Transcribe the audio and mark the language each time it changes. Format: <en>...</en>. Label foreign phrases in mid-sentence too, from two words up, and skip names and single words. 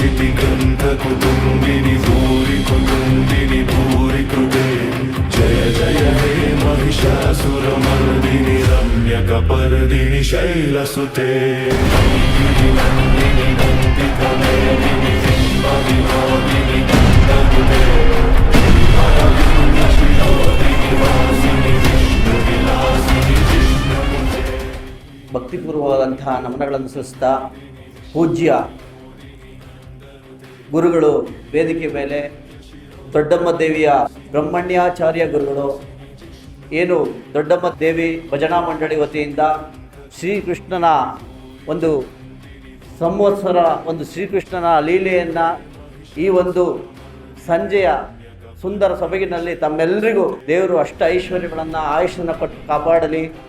<sa>ग्रंथ कुटुंबिनी भूरि कुटुंबिनी भूरि कृते जय जय हे महिषासुरमर्दिनि रम्यकपर्दिनि शैलसुते नन्दिनि नन्दिनि नन्दितमेदिनि बिम्बविनोदिनि गन्धनुते शिरोदिनि वासिनि विष्णुविलासिनि जिष्णुमुखे.</sa> <kn>ಭಕ್ತಿಪೂರ್ವವಾದಂತಹ ನಮನಗಳನ್ನು ಸಲ್ಲಿಸ್ತಾ ಪೂಜ್ಯ ಗುರುಗಳು ವೇದಿಕೆ ಮೇಲೆ ದೊಡ್ಡಮ್ಮ ದೇವಿಯ ಬ್ರಹ್ಮಣ್ಯಾಚಾರ್ಯ ಗುರುಗಳು ಏನು ದೊಡ್ಡಮ್ಮ ದೇವಿ ಭಜನಾ ಮಂಡಳಿ ವತಿಯಿಂದ ಶ್ರೀಕೃಷ್ಣನ ಒಂದು ಸಂವತ್ಸರ ಒಂದು ಶ್ರೀಕೃಷ್ಣನ ಲೀಲೆಯನ್ನು ಈ ಒಂದು ಸಂಜೆಯ ಸುಂದರ ಸೊಬಗಿನಲ್ಲಿ ತಮ್ಮೆಲ್ಲರಿಗೂ ದೇವರು ಅಷ್ಟ ಐಶ್ವರ್ಯಗಳನ್ನು ಆಯುಷನ್ನು ಕೊಟ್ಟು ಕಾಪಾಡಲಿ.</kn>